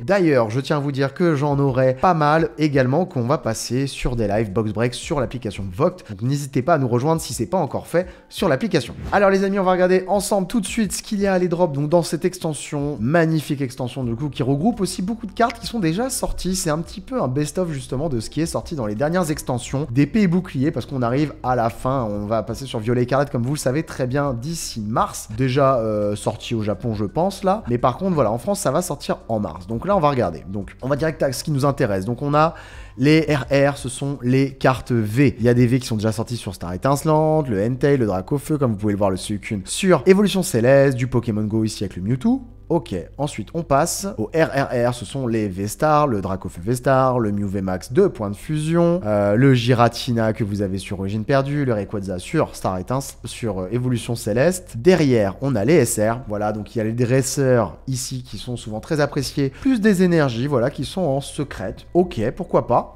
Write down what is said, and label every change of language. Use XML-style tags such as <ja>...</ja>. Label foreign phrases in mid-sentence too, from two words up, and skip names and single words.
<fr>D'ailleurs, je tiens à vous dire que j'en aurai pas mal également qu'on va passer sur des lives</fr> <en>box break</en> <fr>sur l'application Voct. Donc n'hésitez pas à nous rejoindre si c'est pas encore fait sur l'application. Alors les amis, on va regarder ensemble tout de suite ce qu'il y a à les drops donc dans cette extension, magnifique extension du coup qui regroupe aussi beaucoup de cartes qui sont déjà sorties. C'est un petit peu un best-of justement de ce qui est sorti dans les dernières extensions d'épée et bouclier parce qu'on arrive à la fin. On va passer sur Violet Écarlate comme vous le savez très bien d'ici mars. Déjà sorti au Japon je pense là. Mais par contre voilà, en France ça va sortir en mars. Donc là on va regarder. Donc on va direct à ce qui nous intéresse. Donc on a les RR, ce sont les cartes V. Il y a des V qui sont déjà sortis sur Star Étincelante, le Entei, le Dracofeu, comme vous pouvez le voir, le Suicune sur Évolution Céleste, du Pokémon Go ici avec le Mewtwo. Ok, ensuite on passe au RRR, ce sont les V-Star, le Dracofeu V-Star, le Mew V-Max 2 points de fusion, le Giratina que vous avez sur Origine Perdue, le Rayquaza sur Star Étincelante, sur Évolution Céleste. Derrière, on a les SR, voilà, donc il y a les dresseurs ici qui sont souvent très appréciés, plus des énergies, voilà, qui sont en secrète. Ok, pourquoi pas.</fr>